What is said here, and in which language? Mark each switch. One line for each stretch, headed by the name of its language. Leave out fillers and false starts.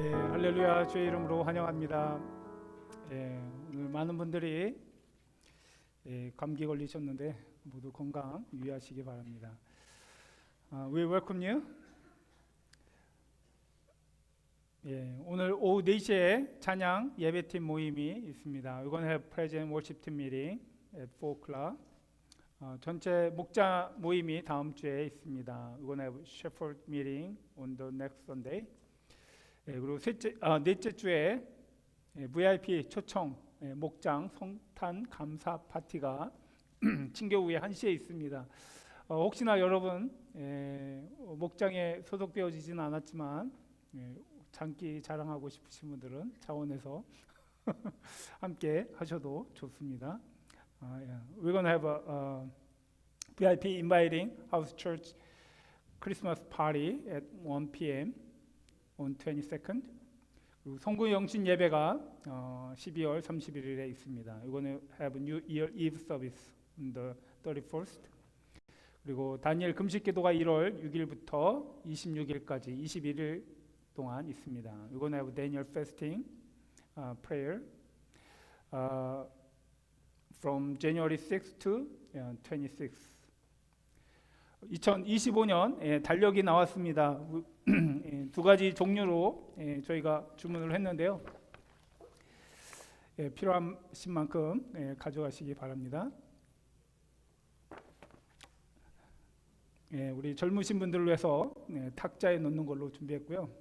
Korean: 할렐루야, 주의 이름으로 환영합니다. 오늘 많은 분들이 감기 걸리셨는데 모두 건강 유의하시기 바랍니다.
English: We welcome you.
Korean: 오늘 오후 4시에 찬양 예배팀 모임이 있습니다.
English: We're going to have present worship team meeting at 4 o'clock.
Korean: 전체 목자 모임이 다음 주에 있습니다.
English: We're going to have shepherd meeting on the next Sunday.
Korean: 그리고 넷째 주에 VIP 초청 목장 성탄 감사 파티가 친교 후에 1시에 있습니다. 혹시나 여러분 목장에 소속되어지지는 않았지만 장기 자랑하고 싶으신 분들은 차원에서 함께 하셔도 좋습니다.
English: We're going to have a VIP inviting house church Christmas party at 1 p.m. on 22nd.
Korean: 그리고 성구 영신 예배가 12월 31일에 있습니다.
English: We're going to have a New Year Eve service on the 31st.
Korean: 그리고 다니엘 금식 기도가 1월 6일부터 26일까지 21일 동안 있습니다.
English: We're going to have Daniel fasting prayer from January 6th to 26th.
Korean: 2025년 달력이 나왔습니다. 두 가지 종류로 저희가 주문을 했는데요. 필요하신 만큼 가져가시기 바랍니다. 우리 젊으신 분들을 위해서 탁자에 넣는 걸로 준비했고요.